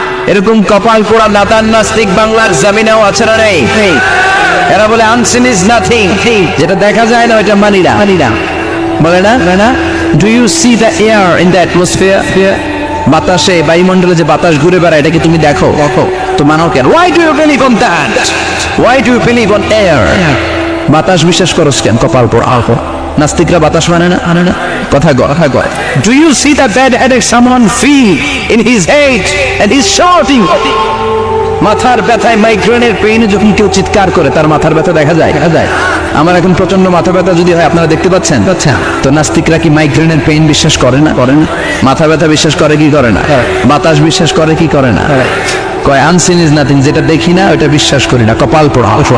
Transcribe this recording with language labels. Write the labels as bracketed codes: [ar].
[bn] এরকম কপাল পোড়া নাতান নাস্তিক বাংলার জমিনেও আছে না নেই? এরা বলে [en] unseen is nothing, [bn] যেটা দেখা যায় না ওইটা মানি না। বলে না, [en] Do you see the air in the atmosphere? [bn] বাতাসে, বায়ুমণ্ডলে যে বাতাস ঘুরে বেড়ায়, এটাকে তুমি দেখো তো মানো কেন? [en] Why do you believe on that? Why do you believe on air? [bn] বাতাস বিশ্বাস করছ কেন? কপাল পোড়া। নাস্তিকরা বাতাস মানে না, কথা কয়। [en] Do you see the bad headache someone feel in his head and he's shouting? [bn] মাথার ব্যথায়, মাইগ্রেনের পেইনে যখন কেউ চিৎকার করে, তার মাথার ব্যথা দেখা যায়। আমার এখন প্রচন্ড মাথা ব্যথা যদি হয়, আপনারা দেখতে পাচ্ছেন। তো নাস্তিকরা কি মাইগ্রেনের পেইন বিশ্বাস করে না? মাথা ব্যথা বিশ্বাস করে কি করে না? বাতাস বিশ্বাস করে কি করে না? কয় [en] unseen is nothing, [bn] যেটা দেখি না ওটা বিশ্বাস করি না। কপাল পোড়া।